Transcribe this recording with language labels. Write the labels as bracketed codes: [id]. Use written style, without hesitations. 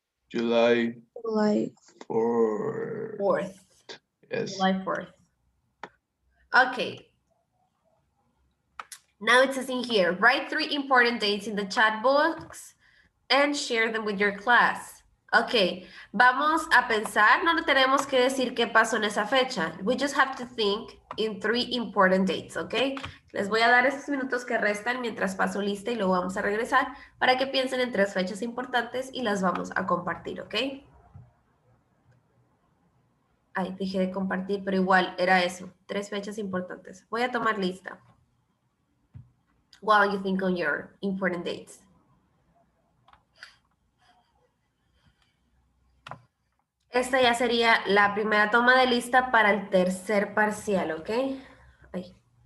[en] July July 4th. 4th. Yes. July 4th. Okay. Now it says in here, write 3 important dates in the chat box and share them with your class. [es] Ok, vamos a pensar, no tenemos que decir qué pasó en esa fecha. [en] We just have to think in 3 important dates, ok? [es] Les voy a dar estos minutos que restan mientras paso lista y luego vamos a regresar para que piensen en 3 fechas importantes y las vamos a compartir, ok? Ay, dejé de compartir, pero igual era eso, 3 fechas importantes. Voy a tomar lista. [en] While you think on your important dates. [es] Esta ya sería la primera toma de lista para el tercer parcial, ¿ok? Ay.